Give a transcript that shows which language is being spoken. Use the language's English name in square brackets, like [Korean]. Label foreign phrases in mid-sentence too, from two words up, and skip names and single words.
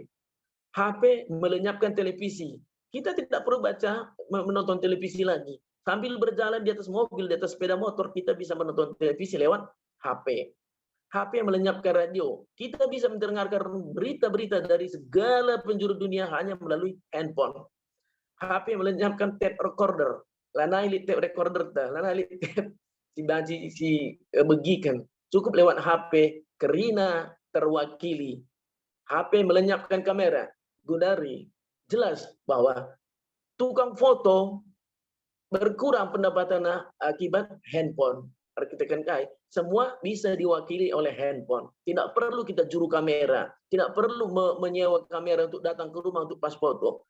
[Indonesian] HP melenyapkan televisi. Kita tidak perlu menonton televisi lagi. Sambil berjalan di atas mobil, di atas sepeda motor, kita bisa menonton televisi lewat HP. HP melenyapkan radio. Kita bisa mendengarkan berita-berita dari segala penjuru dunia hanya melalui handphone. HP melenyapkan tape recorder. [Batak Karo] Lanai [English] tape recorder [Batak Karo] ta, lanai [English] tape si begikan. [Indonesian] Cukup lewat HP, kerina terwakili. HP melenyapkan kamera. Gundari jelas bahwa tukang foto berkurang pendapatannya akibat handphone. [Batak Karo] Arkitekkan kai, [Indonesian] semua bisa diwakili oleh handphone. Tidak perlu kita juru kamera, tidak perlu menyewa kamera untuk datang ke rumah untuk pas foto.